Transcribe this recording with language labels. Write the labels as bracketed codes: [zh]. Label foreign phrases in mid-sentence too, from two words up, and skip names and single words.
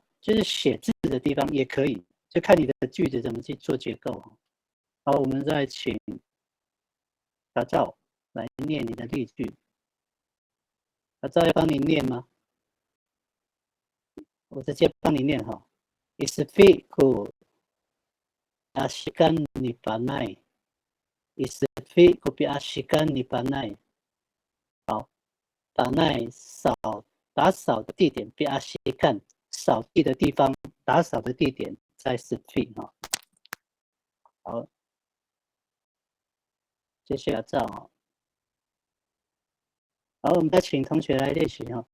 [zh] 就是写字的地方也可以，就看你的句子怎么去做结构。好，我们再请小赵来念你的例句。小赵要帮你念吗？我直接帮你念哈。 [ami] Isfiku ashikan ni panai. Isfiku bi ashikan ni panai. [zh] 好，panai 打扫的地点比阿西干扫地的地方，打扫的地点在 Isfi 哈。好，接下来照哈。好，我们再请同学来练习哈。